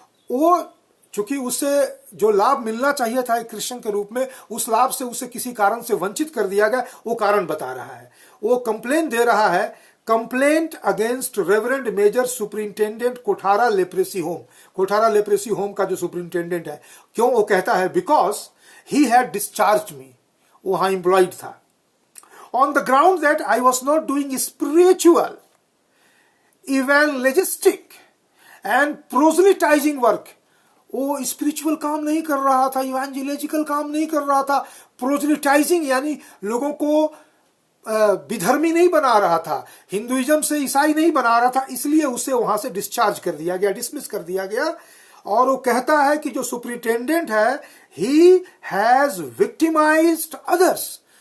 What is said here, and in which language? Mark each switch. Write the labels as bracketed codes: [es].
[hi] वो चूंकि उसे जो लाभ मिलना चाहिए था एक क्रिश्चियन के रूप में, उस लाभ से उसे किसी कारण से वंचित कर दिया गया। वो कारण बता रहा है। वो कंप्लेन दे रहा है, [en] Complaint against reverend major superintendent Kothara leprosy home. [hi] कोठारा लेप्रेसी होम का जो सुपरिंटेंडेंट है, क्यों? वो कहता है [en] because he had discharged me, [hi] वो वहां एम्प्लॉयड था, [en] on the ground that I was not doing spiritual, evangelistic and proselytizing work। [hi] वो स्पिरिचुअल काम नहीं कर रहा था, इवेंजेलिकल काम नहीं कर रहा था, प्रोजलिटाइजिंग यानी लोगों को विधर्मी नहीं बना रहा था, हिंदुइज्म से ईसाई नहीं बना रहा था, इसलिए उसे वहां से डिस्चार्ज कर दिया गया, डिसमिस कर दिया गया। और वो कहता है कि जो सुपरिटेंडेंट है, [en] He has victimised others.